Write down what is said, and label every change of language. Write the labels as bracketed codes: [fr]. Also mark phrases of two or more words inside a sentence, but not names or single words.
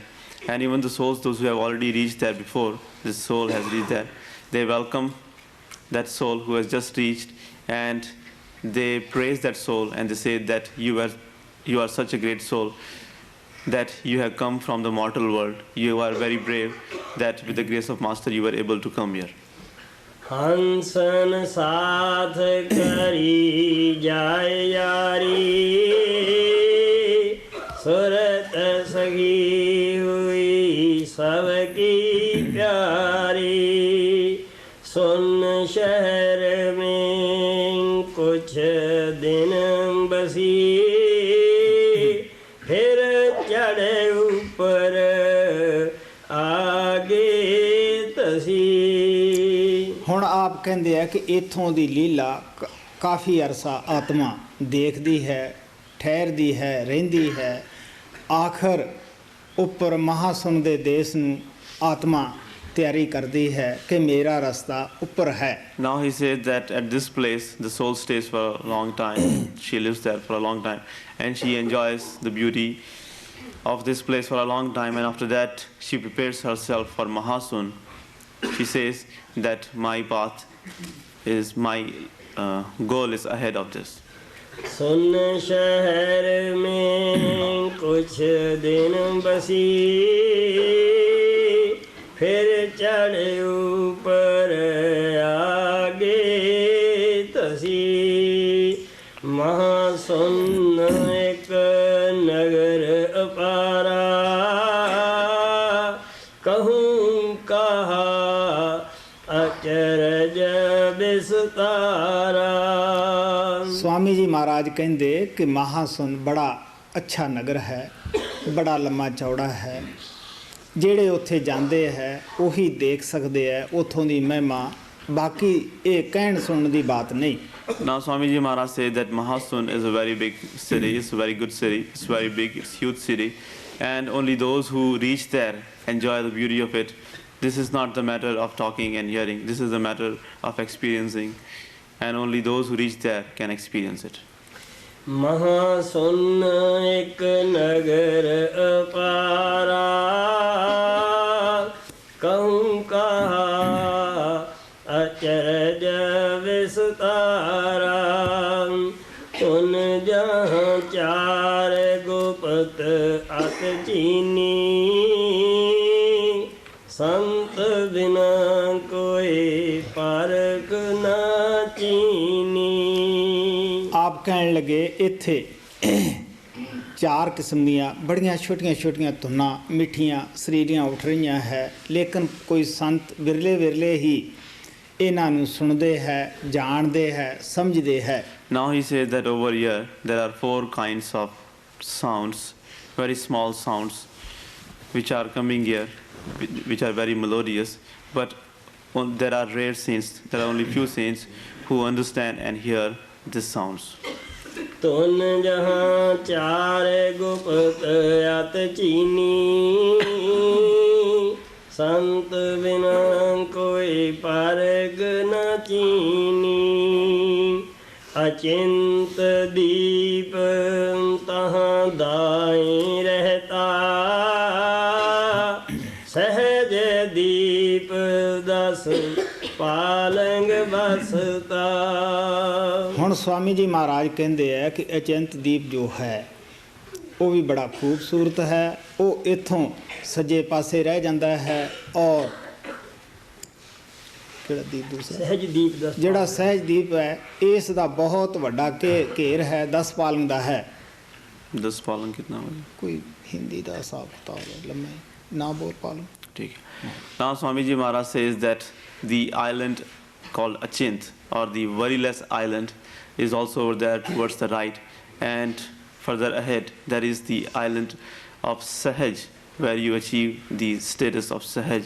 [en] And even the souls, those who have already reached there before this soul has reached there, they welcome that soul who has just reached, and they praise that soul and they say that you are such a great soul that you have come from the mortal world. You are very brave that with the grace of Master you were able to come here. [hi] हंसन साथ करी जाय यारी सुरत सगी हुई सबकी प्यारी सुन शहर में कुछ दिन बसी फिर चढ़े ऊपर आगे तसी। [pa] ਹੁਣ ਆਪ ਕਹਿੰਦੇ ਆ ਕਿ ਇੱਥੋਂ ਦੀ ਲੀਲਾ ਕਾਫੀ ਅਰਸਾ ਆਤਮਾ ਦੇਖਦੀ ਹੈ, ਠਹਿਰਦੀ ਹੈ, ਰਹਿੰਦੀ ਹੈ। ਆਖਰ ਉੱਪਰ ਮਹਾਸੁਨ ਦੇ ਦੇਸ਼ ਨੂੰ ਆਤਮਾ ਤਿਆਰੀ ਕਰਦੀ ਹੈ ਕਿ ਮੇਰਾ ਰਸਤਾ ਉੱਪਰ ਹੈ। [en] Now he says that at this place the soul stays for a long time. She lives there for a long time and she enjoys the beauty of this place for a long time, and after that she prepares herself for Mahasun. She says that my path is my goal is ahead of this. [hi] सुन शहर में कुछ दिन बसी फिर चढ़े ऊपर आगे तसी। महासुन एक नगर अपारा कहूँ कहा अचरज बिस्तारा। [pa] स्वामी जी महाराज ਕਹਿੰਦੇ ਕਿ ਮਹਾਸੁਨ ਬੜਾ ਅੱਛਾ ਨਗਰ ਹੈ, ਬੜਾ ਲੰਮਾ ਚੌੜਾ ਹੈ। ਜਿਹੜੇ ਉੱਥੇ ਜਾਂਦੇ ਹੈ ਉਹੀ ਦੇਖ ਸਕਦੇ ਹੈ ਉੱਥੋਂ ਦੀ ਮਹਿਮਾ। ਬਾਕੀ ਇਹ ਕਹਿਣ ਸੁਣਨ ਦੀ ਬਾਤ ਨਹੀਂ। [en] Now Swamiji Maharaj said that Mahasun is a very big city, it's a very good city, it's very big, it's a huge city, and only those who reach there enjoy the beauty of it. This is not the matter of talking and hearing, this is the matter of experiencing, and only those who reach there can experience it. [hi] महासुन एक नगर अपारा कहूँ कहा अचरज विस्तारा। उन जहाँ चार गुप्त अत चीनी संत बिना कोई परख न चीनी। [pa] ਆਪ ਕਹਿਣ ਲੱਗੇ ਇੱਥੇ 4 ਕਿਸਮ ਦੀਆਂ ਬੜੀਆਂ ਛੋਟੀਆਂ ਧੁਨਾਂ ਮਿੱਠੀਆਂ ਸਰੀਰੀਆਂ ਉੱਠ ਰਹੀਆਂ ਹੈ, ਲੇਕਿਨ ਕੋਈ ਸੰਤ ਵਿਰਲੇ ਵਿਰਲੇ ਹੀ ਇਹਨਾਂ ਨੂੰ ਸੁਣਦੇ ਹੈ, ਜਾਣਦੇ ਹੈ, ਸਮਝਦੇ ਹੈ। [en] Now he says that over here there are 4 kinds of sounds, very small sounds which are coming here, which are very melodious, but there are rare saints, there are only few saints who understand and hear these sounds. [hi] तुन जहाँ चार गुप्त अत चीनी संत बिना कोई परग न चीनी। अचिंत दीप तहाँ दाएं रहता सहज दीप दस पालंग बसता। [pa] ਹੁਣ स्वामी जी महाराज ਕਹਿੰਦੇ ਹੈ ਕਿ ਅਚਿੰਤ ਦੀਪ ਜੋ ਹੈ ਉਹ ਵੀ ਬੜਾ ਖੂਬਸੂਰਤ ਹੈ। ਉਹ ਇੱਥੋਂ ਸੱਜੇ ਪਾਸੇ ਰਹਿ ਜਾਂਦਾ ਹੈ ਔਰ ਕਿਹੜਾ ਦੀਪ ਦੂਸਰਾ [hi] सहज दीप दस [pa] ਜਿਹੜਾ ਸਹਿਜ ਦੀਪ ਹੈ ਇਸ ਦਾ ਬਹੁਤ ਵੱਡਾ ਘੇਰ ਹੈ, 10 ਪਾਲੰਗ ਦਾ ਹੈ। [hi] 10 पालन कितना हो गया? [pa] ਕੋਈ ਹਿੰਦੀ ਦਾ ਹਿਸਾਬ ਕਿਤਾਬ ਹੈ, ਲੰਮਾ ਨਾ ਬੋਲ ਪਾਲੋ। [hi] ठीक है. [en] Now Swamiji Maharaj says that the island called Achint or the worryless island is also over there towards the right, and further ahead there is the island of Sahaj where you achieve the status of Sahaj.